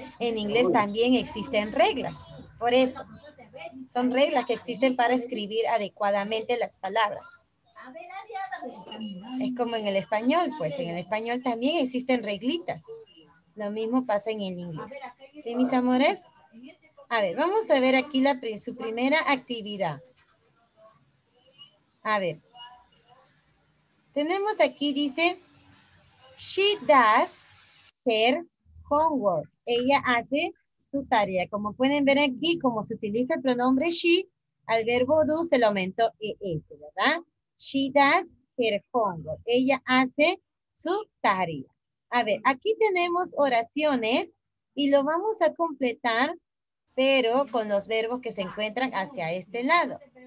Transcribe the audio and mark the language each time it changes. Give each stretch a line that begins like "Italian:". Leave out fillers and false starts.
Spanish: En inglés también existen reglas. Por eso, son reglas que existen para escribir adecuadamente las palabras. Es como en el español, pues en el español también existen reglitas. Lo mismo pasa en el inglés. ¿Sí, mis amores? A ver, vamos a ver aquí su primera actividad. A ver. Tenemos aquí, dice,
English: she does her homework.
Spanish: Ella hace su tarea. Como pueden ver aquí, como se utiliza el pronombre she, al verbo do se le aumentó ES, ¿verdad?
English: She does her homework.
Spanish: Ella hace su tarea. A ver, aquí tenemos oraciones y lo vamos a completar, pero con los verbos que se encuentran hacia este lado.